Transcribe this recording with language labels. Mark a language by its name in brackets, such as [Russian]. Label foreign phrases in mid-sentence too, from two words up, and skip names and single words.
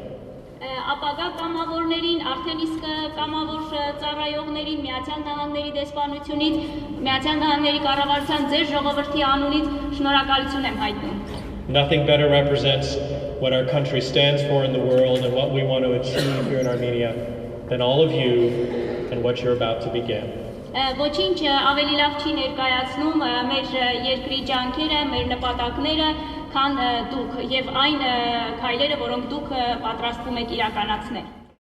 [Armenian] Ապագա կամավորներին, արդեն իսկ կամավոր ծառայողներին, Միացյալ Նահանգների դեսպանությունից, Միացյալ Նահանգների կառավարության ձեր ժողովրդի անունից շնորհակալություն եմ հայտնում։ [English] Nothing better represents what our country stands for in the world and what we want to achieve here in Armenia than all of you and what you're about to begin. [Armenian] Ոչինչ ավելի լավ չի ներկայացնում մեր երկրի ջանքերը, մեր նպատակները, քան դուք եւ այն քայլերը, որոնք դուք պատրաստվում եք իրականացնել։